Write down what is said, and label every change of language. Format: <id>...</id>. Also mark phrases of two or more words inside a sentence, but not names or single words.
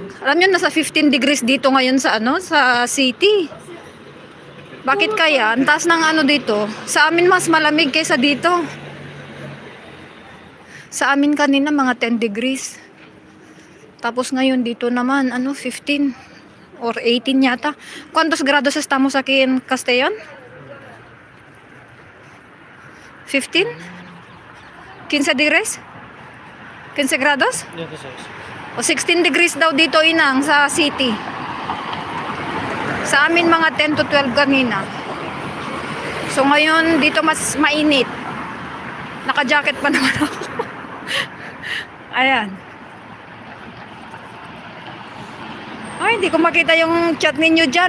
<tl>Alam niyo nasa 15 degrees dito ngayon sa sa city. Bakit kaya? Ang taas ng dito. Sa amin mas malamig kaysa dito. Sa amin kanina mga 10 degrees. Tapos ngayon dito naman 15 or 18 yata.</tl> <es>¿Cuántos grados estamos aquí en Castellón? 15? 15 degrees? 15 grados?</es> <tl>O 16 degrees daw dito inang sa city. Sa amin mga 10 to 12 kanina. So ngayon dito mas mainit. Naka-jacket pa naman ako. Ayan. Ay, hindi ko makita yung chat ninyo dyan.</tl>